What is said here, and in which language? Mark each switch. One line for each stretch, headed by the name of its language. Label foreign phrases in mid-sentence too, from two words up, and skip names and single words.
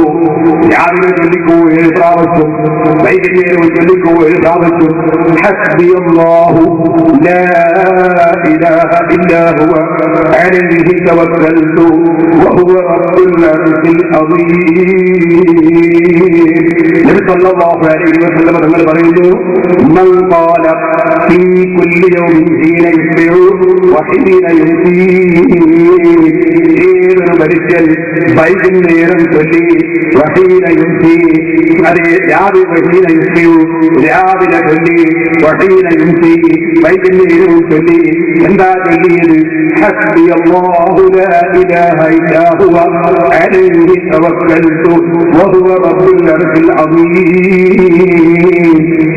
Malayalam: രാവിലെ ചൊല്ലിക്കൂ 7 പ്രാവശ്യം, വൈകുന്നേരം ചൊല്ലിക്കൂ 7 പ്രാവശ്യം.
Arabic: حسبي الله لا إله إلا هو عليه توكلت وهو رب العرش العظيم.
Malayalam: നബി
Arabic: صلى الله عليه وسلم
Malayalam: തങ്ങൾ പറയുന്നു,
Arabic: من قال في كل يوم حين يصبح وحين يمسي.
Malayalam: മനുഷ്യൻ വൈകുന്നേരം ചൊല്ലി
Arabic: وحين يمسي,
Malayalam: അത് രാവിലെ ചൊല്ലി
Arabic: وحين يمسي,
Malayalam: വൈകുന്നേരവും ചൊല്ലി. എന്താ ചൊല്ലിയത്?
Arabic: حسبي الله لا إله إلا هو عليه توكلت وهو رب العرش العظيم.